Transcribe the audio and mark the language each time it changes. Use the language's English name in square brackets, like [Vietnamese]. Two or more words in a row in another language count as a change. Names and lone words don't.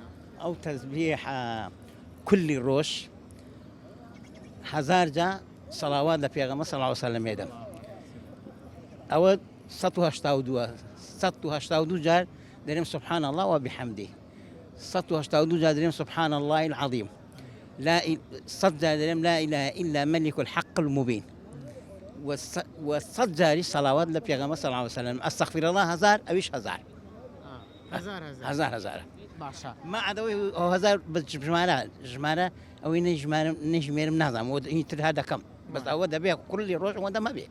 [Central Kurdish] ئەو تەزبیح کولی ڕۆژ 1000 جا سەڵاوات لە پێغەمبەر [Arabic] صلی الله علیه و سلم [Central Kurdish] دەم ئەوە 182 جار دەرێم [Arabic] سبحان الله وبحمده [Central Kurdish] 182 جار دەرێم [Arabic] سبحان الله العظيم [Central Kurdish] لا 100 جار دەرێم [Arabic] لا إله إلا ملك الحق المبين [Central Kurdish] و100 جاری سەڵاوات لە پێغەمبەر [Arabic] صلی الله علیه و سلم ئەستەغفر الله [Central Kurdish] 1000 ئەویش 1000 1000 باشە ما عدەوەی 1000 ژمارە ئەوەی نەژمێرم نازانم ئیتر ها دەکەم بەس ئەوە دەبێت کولی ڕۆژ ئەوە دەمە بێ